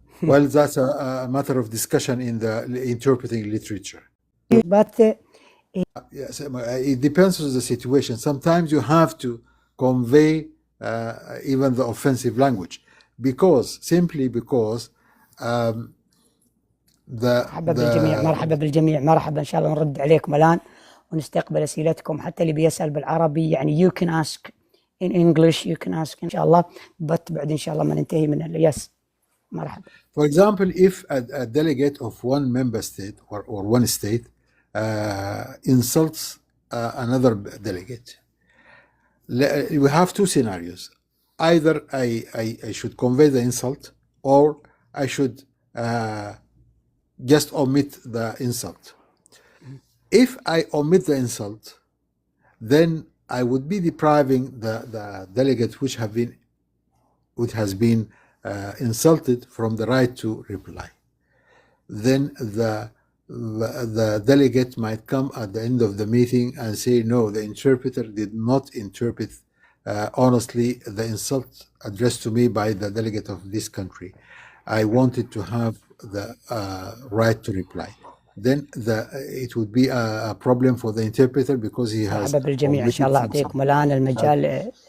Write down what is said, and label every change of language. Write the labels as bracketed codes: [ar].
[en] Well, that's a matter of discussion in the interpreting literature. But Yes, it depends on the situation. Sometimes you have to convey even the offensive language, simply because [ar] مرحبا بالجميع مرحبا. إن شاء الله نرد عليكم الآن ونستقبل أسئلتكم، حتى اللي بيسأل بالعربي يعني [en] you can ask in English, you can ask [ar] إن شاء الله، but بعد إن شاء الله ما ننتهي من yes. مرحبا. [en] For example, if a delegate of one member state or one state insults another delegate, we have two scenarios. Either I should convey the insult, or I should just omit the insult. If I omit the insult, then I would be depriving the delegate which has been insulted from the right to reply. Then the delegate might come at the end of the meeting and say, no, the interpreter did not interpret honestly the insult addressed to me by the delegate of this country. I wanted to have the right to reply. Then it would be a problem for the interpreter, because he has [ar] بالجميع. إن شاء الله أعطيكم الآن المجال.